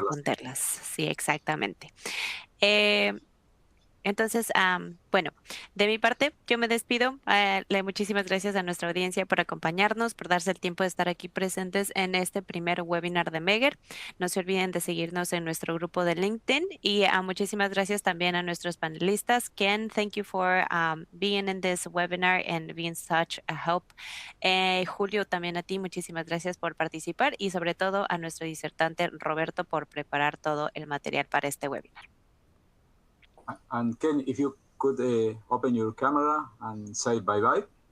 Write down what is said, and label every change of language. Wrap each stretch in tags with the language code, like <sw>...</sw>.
<es>responderlas. Sí, exactamente. Eh, Entonces, bueno, de mi parte, yo me despido. Muchísimas gracias a nuestra audiencia por acompañarnos, por darse el tiempo de estar aquí presentes en este primer webinar de Meger. No se olviden de seguirnos en nuestro grupo de LinkedIn y muchísimas gracias también a nuestros panelistas.</es> <en>Ken, thank you for being in this webinar and being such a help.</en> <es>Julio, también a ti, muchísimas gracias por participar y sobre todo a nuestro disertante Roberto por preparar todo el material para este webinar.</es> <en>And Ken, if you could open your camera and say bye-bye.</en>